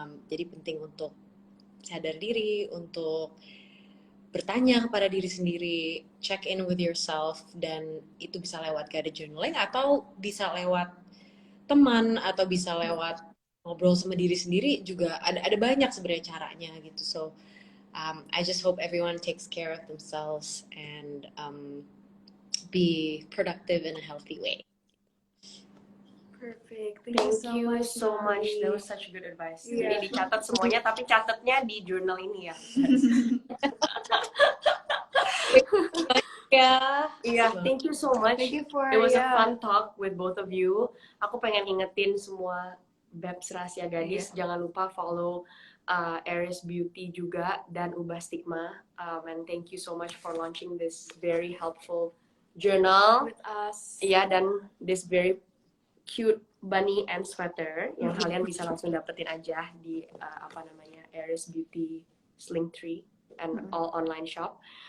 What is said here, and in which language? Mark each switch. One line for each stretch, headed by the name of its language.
Indonesian: Jadi penting untuk sadar diri, untuk bertanya kepada diri sendiri,
English: check in with yourself,
Indonesian: dan itu bisa lewat guided journaling atau bisa lewat teman atau bisa lewat ngobrol sama diri sendiri juga. Ada banyak sebenarnya caranya gitu.
English: So I just hope everyone takes care of themselves and be productive in a healthy way. Perfect. Thank you so much. That was such good advice.
Indonesian: Jadi dicatat semuanya, tapi catatnya di jurnal ini ya.
English: Iya, thank you so much. Thank you for It was a fun talk with both of you.
Indonesian: Aku pengen ingetin semua Babs Rahasia Gadis, jangan lupa follow Aris Beauty juga dan Ubah Stigma.
English: And thank you so much for launching this very helpful journal with us.
Indonesian: Iya, dan
English: this very cute bunny and sweater
Indonesian: yang kalian bisa langsung dapetin aja di Aris Beauty Linktree and all online shop.